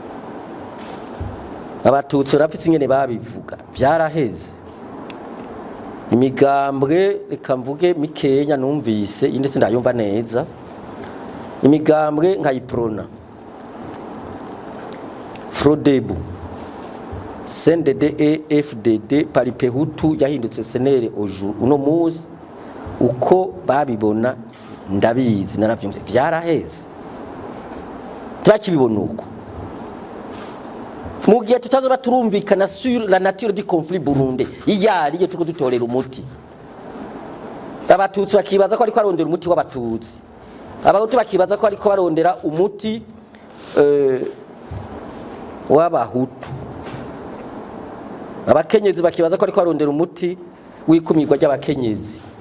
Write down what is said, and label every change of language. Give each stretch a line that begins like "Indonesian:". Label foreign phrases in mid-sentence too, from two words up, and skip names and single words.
Rundi: abatutsi bafise ingene babivuga byaraheze imigambwe reka mvuge mikenya numvise indi sindayumva neza imigambwe nka iprona Frodebu CNDD FDD paripehutu yahindutse senere uno muzi uko babibona ndabizi naravyumse byaraheze twakibibona uko mu gihe tutazoba turumvikana
French: sur la nature du conflit burundais
Rundi: iyari iyo turiko dutorera umuti abatutsi bakibaza ko ariko arondera umuti w'abatutsi abahutu bakibaza ko ariko barondera umuti w'abahutu abakenyezi bakibaza ko ariko arondera umuti wikumirwa ry'abakenyezi